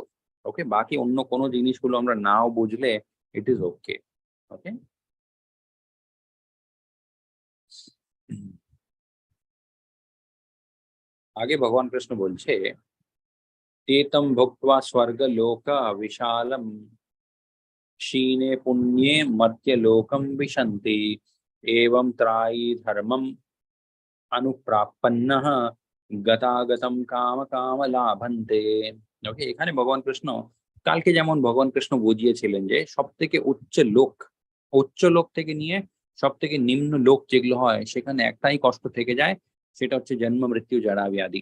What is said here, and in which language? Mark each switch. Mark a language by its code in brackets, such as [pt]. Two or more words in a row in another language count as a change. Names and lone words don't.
[bn] ওকে, বাকি অন্য কোনো জিনিসগুলো আমরা নাও বুঝলে [en] it is okay. [bn] ওকে, আগে ভগবান কৃষ্ণ বলছে, [sa] তেতম ভুক্ত্বা স্বর্গ লোক বিশালম क्षीणे पुण्ये मर्त्यलोकं विशन्ति एवं त्रायी धर्मम अनुप्रापन्नः গতাগতম কাম কাম লাভন্তে। [bn] ওকে, এখানে ভগবান কৃষ্ণ কালকে যেমন ভগবান কৃষ্ণ বুঝিয়েছিলেন যে সব থেকে উচ্চ লোক থেকে নিয়ে সব থেকে নিম্ন লোক যেগুলো হয় সেখানে একটাই কষ্ট থেকে যায়, সেটা হচ্ছে জন্ম মৃত্যু জরা ব্যাধি।